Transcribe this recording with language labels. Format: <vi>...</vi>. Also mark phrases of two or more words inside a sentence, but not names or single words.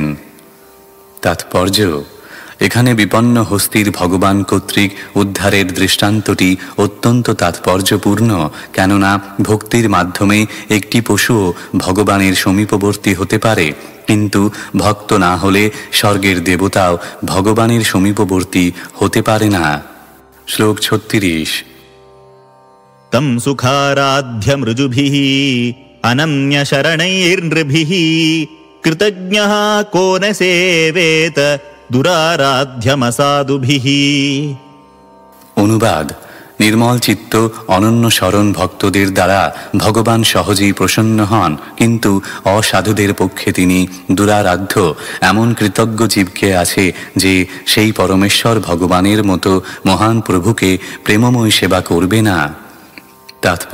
<bn>তাৎপর্য: এখানে বিপন্ন হস্তির ভগবান কর্তৃক উদ্ধারের দৃষ্টান্তটি অত্যন্ত তাৎপর্যপূর্ণ, কেননা ভক্তির মাধ্যমে একটি পশুও ভগবানের সমীপবর্তী হতে পারে, কিন্তু ভক্ত না হলে স্বর্গের দেবতাও ভগবানের সমীপবর্তী হতে পারে না। শ্লোক 36।</bn> <sa>तं सुखाराध्य मृजुभिः अनन्य शरणैर्नृभिः कृतज्ञः को न सेवेत दुराराध्यमसाधुभिः।</sa> <bn>অনুবাদ: নির্মল চিত্ত অনন্য শরণ ভক্তদের দ্বারা ভগবান সহজেই প্রসন্ন হন, কিন্তু অসাধুদের পক্ষে তিনি দুরারাধ্য। এমন কৃতজ্ঞ জীবকে আছে যে সেই পরমেশ্বর ভগবানের মতো মহান প্রভুকে প্রেমময় সেবা করবে না।</bn>